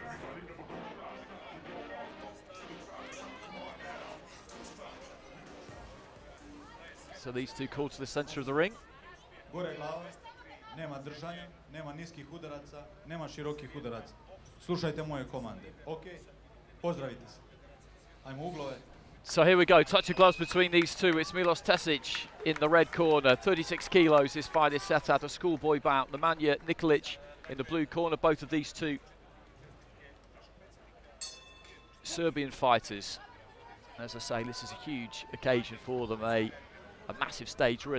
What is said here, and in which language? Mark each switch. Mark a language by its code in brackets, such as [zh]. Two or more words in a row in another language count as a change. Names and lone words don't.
[en] So these two called to the center of the ring. [sr] Gore glave, nema držanja, nema niskih udaraca, nema širokih udaraca. Slušajte moje komande. Ok, pozdravite se. Ajmo uglove. [en] So here we go, touch of gloves between these two. It's Milos Tesic in the red corner, 36 kilos. This fight is set at a schoolboy bout. Nemanja Nikolic in the blue corner. Both of these two Serbian fighters. As I say, this is a huge occasion for them, a massive stage, really.